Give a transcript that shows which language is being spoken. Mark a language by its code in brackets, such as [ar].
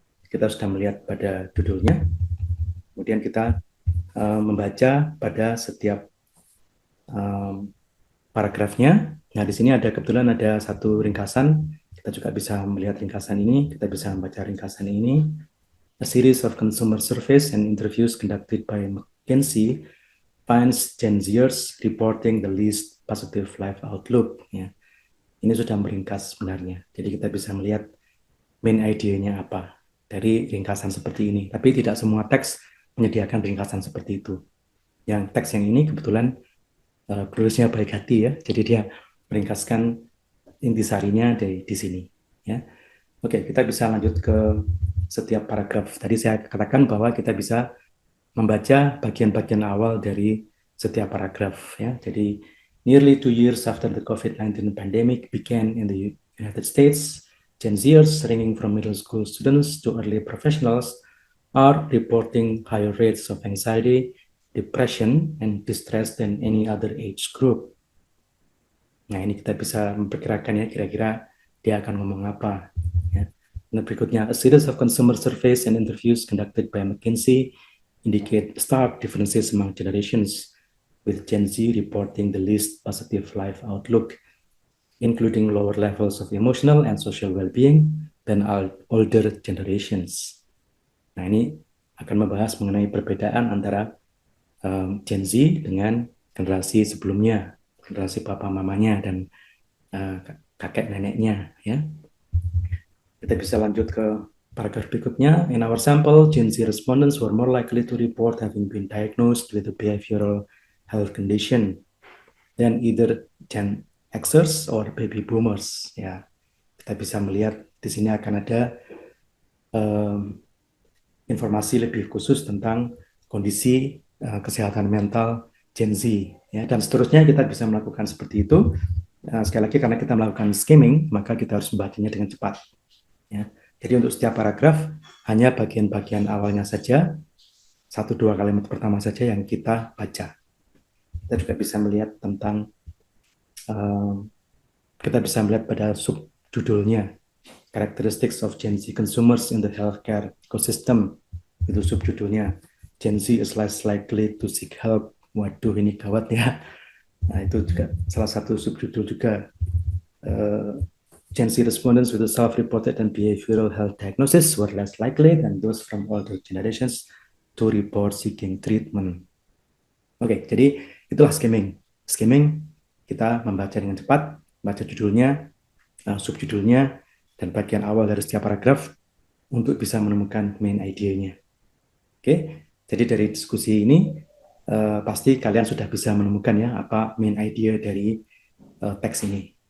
[id] kita sudah melihat pada judulnya, kemudian kita membaca pada setiap paragrafnya. Nah, di sini kebetulan ada satu ringkasan, kita juga bisa melihat ringkasan ini, kita bisa membaca ringkasan ini. [en] A series of consumer surveys and interviews conducted by McKinsey finds Gen Zers reporting the least positive life outlook. [id] Ya. Ini sudah meringkas sebenarnya. Jadi kita bisa melihat main idenya apa dari ringkasan seperti ini. Tapi tidak semua teks menyediakan ringkasan seperti itu. Yang teks yang ini kebetulan penulisnya baik hati ya. Jadi dia meringkaskan intisarinya di sini. Ya. Oke, kita bisa lanjut ke setiap paragraf. Tadi saya katakan bahwa kita bisa membaca bagian-bagian awal dari setiap paragraf. Ya. [en] Jadi, nearly 2 years after the COVID-19 pandemic began in the United States, Gen Zers, ranging from middle school students to early professionals, are reporting higher rates of anxiety, depression, and distress than any other age group. [id] Nah, ini kita bisa memperkirakan ya, kira-kira dia akan ngomong apa. Ya. Nah, berikutnya, [en] a series of consumer surveys and interviews conducted by McKinsey indicate stark differences among generations, with Gen Z reporting the least positive life outlook, including lower levels of emotional and social well-being than older generations. [id] Nah, ini akan membahas mengenai perbedaan antara Gen Z dengan generasi sebelumnya, generasi papa mamanya dan kakek neneknya. Ya. Kita bisa lanjut ke paragraf berikutnya. [en] In our sample, Gen Z respondents were more likely to report having been diagnosed with a behavioral health condition than either Gen Xers or baby boomers. [id] Ya, kita bisa melihat di sini akan ada informasi lebih khusus tentang kondisi kesehatan mental Gen Z. Ya, dan seterusnya kita bisa melakukan seperti itu. Sekali lagi karena kita melakukan skimming, maka kita harus membacanya dengan cepat. Ya. Jadi untuk setiap paragraf hanya bagian-bagian awalnya saja, 1-2 kalimat pertama saja yang kita baca. Kita juga bisa melihat tentang kita bisa melihat pada subjudulnya, [en] Characteristics of Gen Z Consumers in the Healthcare Ecosystem. [id] Itu subjudulnya. [en] Gen Z is less likely to seek help. [id] Waduh, ini gawat ya. Nah, itu juga salah satu subjudul juga. [en] Gen Z respondents with a self-reported and behavioral health diagnosis were less likely than those from older generations to report seeking treatment. [id] Oke, jadi itulah skimming. Skimming, kita membaca dengan cepat, baca judulnya, subjudulnya, dan bagian awal dari setiap paragraf untuk bisa menemukan main idenya. Oke, jadi dari diskusi ini pasti kalian sudah bisa menemukan ya apa main idea dari teks ini.